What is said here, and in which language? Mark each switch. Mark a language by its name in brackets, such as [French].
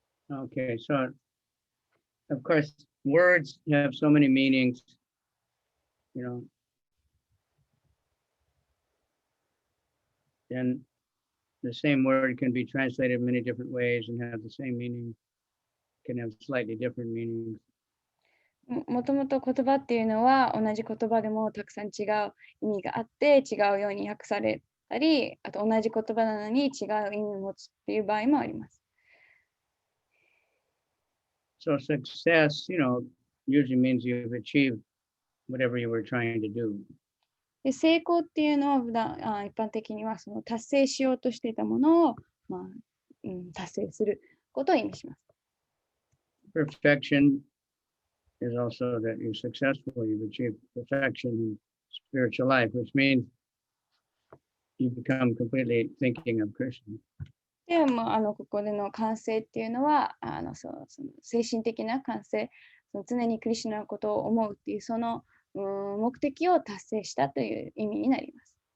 [English] Okay, so of course, words have so many meanings, you know. And the same word can be translated many different ways and have the same meaning, can have slightly different meanings. [Japanese] もともと言葉っていうのは同じ言葉でもたくさん違う意味があって違うように訳されたり、あと同じ言葉なのに違う意味を持つっていう場合もあります。 [English] So success, usually means you've achieved whatever you were trying to do. [Japanese] で、成功っていうのは一般的にはその達成しようとしていたものを、達成することを意味します。 [English] Perfection is also that you're successful, you've achieved perfection in spiritual life, which means you become completely thinking of Krishna. [Japanese] でもここでの完成っていうのはその精神的な完成、その常にクリシュナのことを思うっていうその目的を達成したという意味になります。